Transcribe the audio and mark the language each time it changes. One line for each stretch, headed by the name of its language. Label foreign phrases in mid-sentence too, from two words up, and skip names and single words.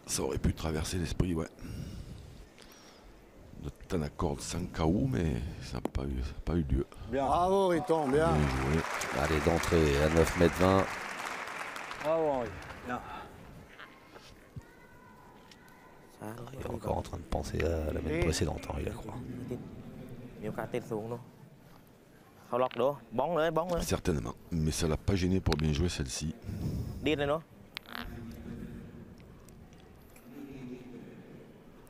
French: ça aurait pu traverser l'esprit, ouais. De Tanacorde sans KO, mais ça n'a pas eu lieu. Bien. Bravo, Riton, bien. Bien joué. Allez, d'entrée à 9 mètres 20. Bravo, Henri. Bien. Il est encore en train de penser à la même précédente, hein, il a croit.
Thai: มีโอกาสติดสูงเนาะเขาล็อกดูบ้องเลยบ้องเลย
French: Certainement. Mais ça l'a pas gêné pour bien jouer celle-ci.
Thai: ดิ้นเลยเนาะ